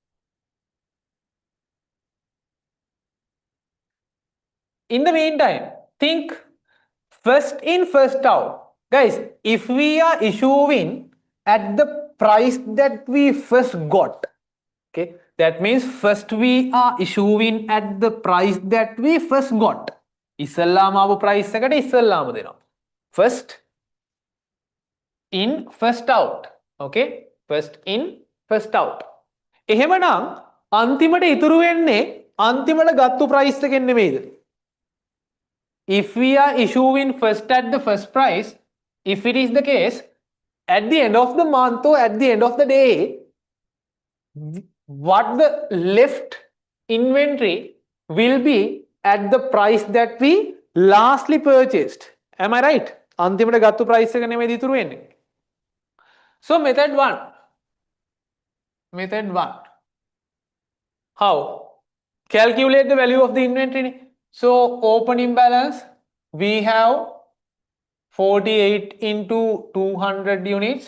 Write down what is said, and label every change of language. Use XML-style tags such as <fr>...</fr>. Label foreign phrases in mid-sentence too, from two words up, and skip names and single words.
<en>In the meantime, think first in, first out. Guys, if we are issuing at the price that we first got, okay, that means first we are issuing at the price that we first got.</en> <si>ඉස්සල්ලාම ආපු price එකට ඉස්සල්ලාම දෙනවා.</si> <en>First in, first out. Okay, first in, first out.</en> <si>එහෙමනම් අන්තිමට ඉතුරු වෙන්නේ අන්තිමට ගත්තු price එකෙන් නෙමෙයිද?</si> <en>if we are issuing first at the first price, if it is the case, at the end of the month or at the end of the day, what the left inventory will be at the price that we lastly purchased. Am I right?</en> <si>අන්තිමට ගත්තු price එක නෙමෙයි ඉතුරු වෙන්නේ.</si> <en>So method 1. Method 1. How? Calculate the value of the inventory. So opening balance, we have 48 into 200 units.</en>